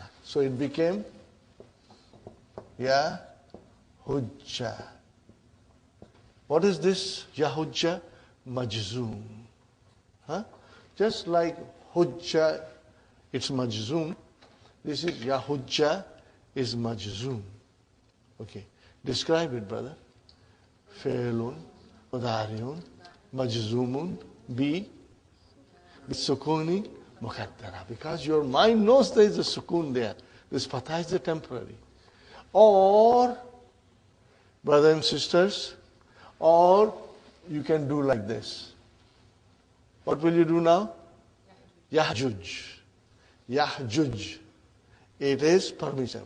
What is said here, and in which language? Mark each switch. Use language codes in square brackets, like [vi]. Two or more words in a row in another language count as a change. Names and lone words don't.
[en] So it became Yahujja. What is this Yahujja? Majzoom. Just like Hujja, it's Majzoom. This is Yahujja is Majzoom. Okay. Describe it, brother. [ar] فعلٌ، مضارعٌ، مجزومٌ، بسكونٍ، مقدّرةٍ. [en] Because your mind knows there is a sukoon there. This fatha is the temporary. Or, brothers and sisters, or you can do like this. What will you do now? Yahjuj. Yahjuj. It is permissible.